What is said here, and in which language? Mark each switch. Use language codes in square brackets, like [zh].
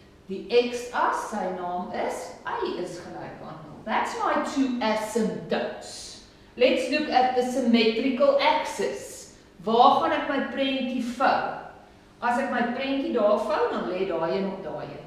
[af] Die x-as, sy naam is y is gelyk aan 0. [en] That's my 2 asymptotes. Let's look at the symmetrical axis. [af] Waar gaan ek my prentjie vou? As ek my prentjie daar vou, dan lê daai een op daai een.